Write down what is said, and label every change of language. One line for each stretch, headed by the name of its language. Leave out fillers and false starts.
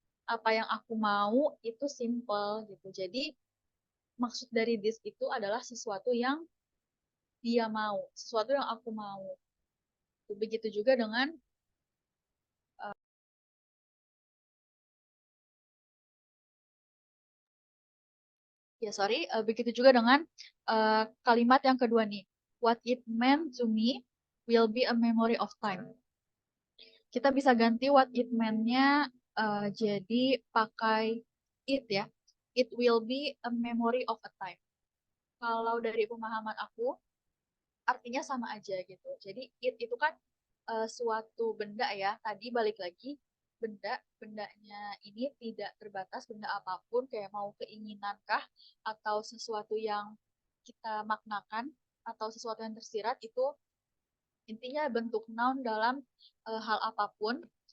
Indonesian: Apa yang aku mau itu simple gitu. Jadi maksud dari this itu adalah sesuatu yang dia mau, sesuatu yang aku mau. Begitu juga dengan begitu juga dengan kalimat yang kedua nih.
English: What it meant to me will be a memory of time.
Indonesian: Kita bisa ganti
English: what it meant-
Indonesian: nya jadi pakai it ya.
English: It will be a memory of a time.
Indonesian: Kalau dari pemahaman aku, artinya sama aja gitu. Jadi it itu kan suatu benda ya. Tadi balik lagi bendanya ini tidak terbatas, benda apapun kayak mau keinginankah atau sesuatu yang kita maknakan atau sesuatu yang tersirat itu intinya bentuk noun dalam hal apapun.